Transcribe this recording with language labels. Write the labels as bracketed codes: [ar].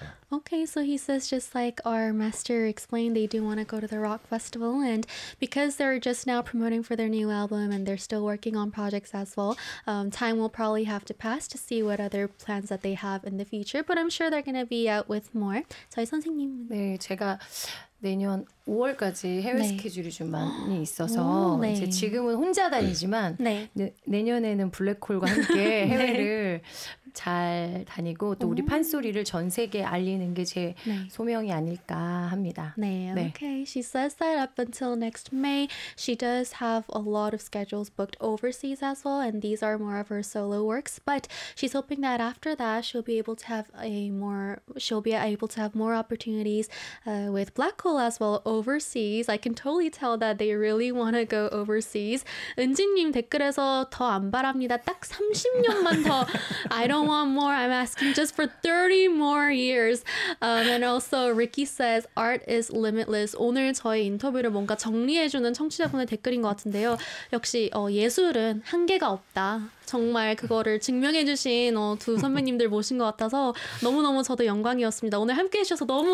[en] Okay, so he says just like our master explained, they do want to go to the Rock Festival, and because they're just now promoting for their new album and they're still working on projects as well, time will probably have to pass to see what other plans that they have in the future, but I'm sure they're going to be out with more. [ko] 저희 선생님. 네, 제가 내년 5월까지 해외 네. 스케줄이 좀 많이 오, 있어서 이제 네. 지금은 혼자 다니지만 네. 내년에는 블랙홀과 함께 네. 해외를 잘 다니고 또 우리 오. 판소리를 전 세계에 알리는 게제 소명이 아닐까 합니다. 네, 네. [en] okay. She says that up until next May, she does have a lot of schedules booked overseas as well, and these are more of her solo works. But she's hoping that after that, she'll be able to have more opportunities with Black Hole as well overseas. I can totally tell that they really want to go overseas. [ko] 은지님 댓글에서 더안 바랍니다. 딱 30년만 더. [en] I don't want more. I'm asking just for 30 more years. And also Ricky says art is limitless. [ko] 오늘 저희 인터뷰를 뭔가 정리해주는 청취자분의 댓글인 것 같은데요. 역시 예술은 한계가 없다. 정말 그거를 증명해주신 두 선배님들 모신 것 같아서 너무너무 저도 영광이었습니다. 오늘 함께해주셔서 너무